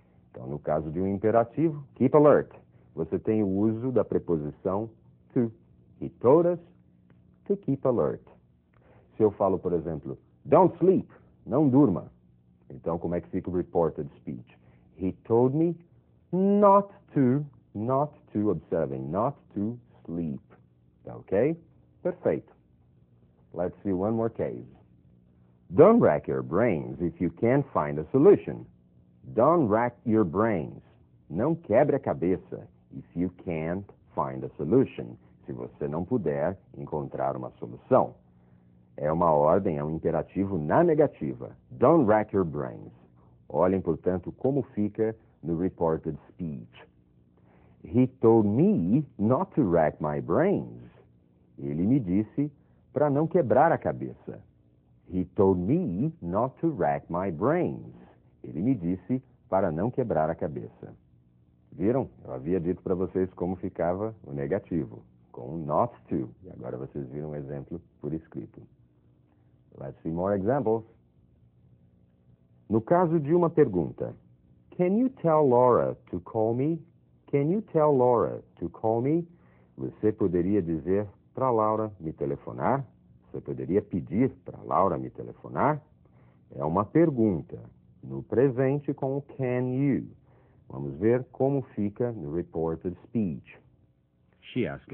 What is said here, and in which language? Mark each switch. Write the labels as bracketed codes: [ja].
[pt] Então, no caso de um imperativo, [en] keep alert, [pt] você tem o uso da preposição to. [en] He told us to keep alert. [pt] Se eu falo, por exemplo, [en] don't sleep, [pt] não durma. Então, como é que fica o reported speech? [en] He told me not to, [pt] observem, [en] not to sleep. [pt] Tá ok? Perfeito. [en] Let's see one more case. Don't rack your brains if you can't find a solution. Don't rack your brains. [pt] Não quebre a cabeça [en] if you can't find a solution. [pt] Se você não puder encontrar uma solução. É uma ordem, é um imperativo na negativa. [en] Don't rack your brains. [pt] Olhem, portanto, como fica no reported speech. [en] He told me not to rack my brains. [pt] Ele me disse para não quebrar a cabeça. [en] He told me not to rack my brains. [pt] Ele me disse para não quebrar a cabeça. Viram? Eu havia dito para vocês como ficava o negativo, com [en] not to. [pt] E agora vocês viram um exemplo por escrito. [en] Let's see more examples. [pt] No caso de uma pergunta, [en] can you tell Laura to call me? Can you tell Laura to call me? [pt] Você poderia dizer para Laura me telefonar? Você poderia pedir para Laura me telefonar? É uma pergunta. No presente com o [en] can you. [pt] Vamos ver como fica no reported speech. [en] She asked